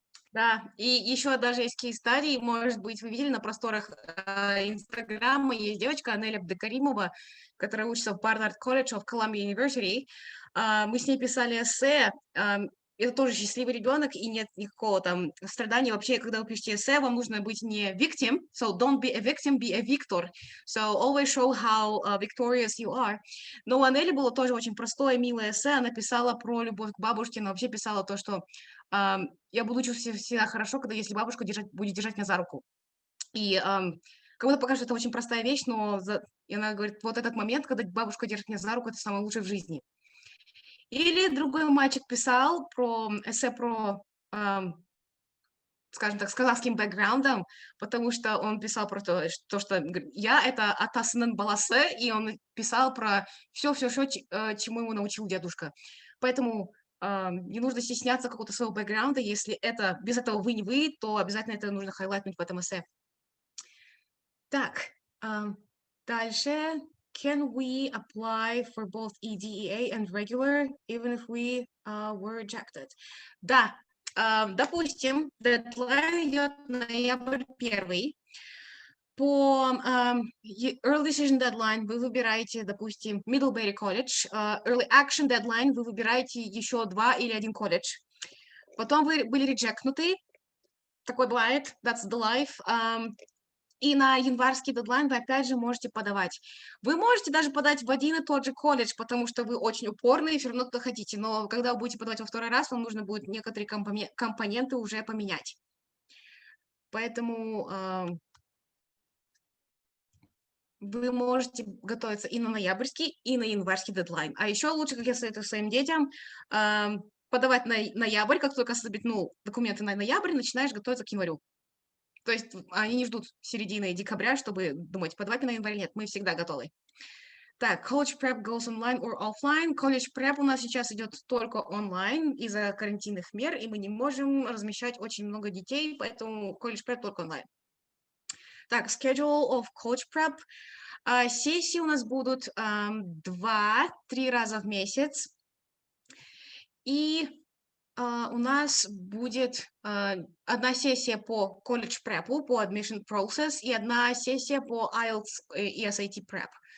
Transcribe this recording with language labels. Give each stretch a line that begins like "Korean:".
Russian: Да, и еще даже есть кейс-стадии, может быть, вы видели на просторах Инстаграма, есть девочка Анеля Абдекаримова, которая учится в Barnard College of Columbia University. Мы с ней писали эссе, это тоже счастливый ребенок, и нет никакого там страдания. Вообще, когда вы пишете эссе, вам нужно быть не
English: victim, so don't be a victim, be a victor. So always show how victorious you are.
Russian: Но у Анели было тоже очень простое, милое эссе, она писала про любовь к бабушке, она вообще писала то, что я буду чувствовать себя хорошо, когда если бабушка будет держать меня за руку. И кому-то покажется, это очень простая вещь, но и она говорит, вот этот момент, когда бабушка держит меня за руку, это самое лучшее в жизни. Или другой мальчик писал эссе про скажем так, с казахским бэкграундом, потому что он писал про то, что я это
Kazakh: атасының баласы,
Russian: и он писал про все, чему ему научил дедушка. Поэтому не нужно стесняться какого-то своего бэкграунда. Если это без этого вы не вы, то обязательно это нужно хайлайтнуть в этом эссе. Так, дальше.
English: Can we apply for both EDEA and regular, even if we were rejected?
Russian: Да, допустим, дедлайн идет ноябрь 1. По Early Decision Deadline вы выбираете, допустим, Middlebury College. Early Action Deadline вы выбираете еще 2 или 1 колледж. Потом вы были реджектнуты. Такое бывает.
English: That's the life.
Russian: И на январский дедлайн вы опять же можете подавать. Вы можете даже подать в один и тот же колледж, потому что вы очень упорны и все равно туда хотите. Но когда вы будете подавать во второй раз, вам нужно будет некоторые компоненты уже поменять. Поэтому вы можете готовиться и на ноябрьский, и на январский дедлайн. А еще лучше, как я советую своим детям, подавать на ноябрь, как только соберут документы на ноябрь, начинаешь готовиться к январю. То есть они не ждут середины декабря, чтобы думать, подавать на январь. Нет, мы всегда готовы. Так,
English: college prep goes online or offline.
Russian: College prep у нас сейчас идет только онлайн из-за карантинных мер, и мы не можем размещать очень много детей, поэтому college prep только онлайн.
English: Так, schedule of college prep.
Russian: Сессии у нас будут 2-3 раза в месяц. И у нас будет одна сессия по college prep, по admission process, и одна сессия по IELTS и SAT prep.